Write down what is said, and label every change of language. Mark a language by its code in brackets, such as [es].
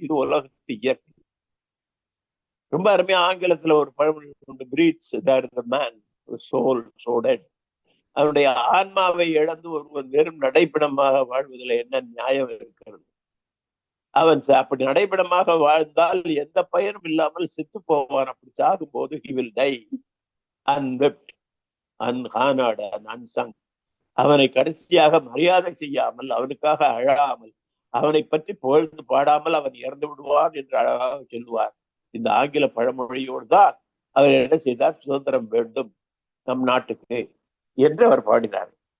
[ta] இது உலகத்து இயற்கை. ரொம்ப அருமையா ஆங்கிலத்துல ஒரு பழமொழி உண்டு, [en] Breathes there the man soul so dead. [ta] அவனுடைய ஆன்மாவை இழந்து ஒருவன் வெறும் நடைப்பிடமாக வாழ்வதில் என்ன நியாயம் இருக்கிறது? அவன் அப்படி நடைப்பிடமாக வாழ்ந்தால் எந்த பயனும் இல்லாமல் செத்து போவான். அப்படி சாகும் போது [en] he will die unwept, unhonored and unsung. [ta] அவனை கடைசியாக மரியாதை செய்யாமல், அவனுக்காக அழாமல், அவனை பற்றி புகழ்ந்து பாடாமல் அவன் இறந்து விடுவான் என்று அழகாக சொல்லுவார். இந்த ஆங்கில பழமொழியோடு தான் அவர் என்ன செய்தார்? சுதந்திரம் வேண்டும் நம் நாட்டுக்கு என்று அவர் பாடினார்.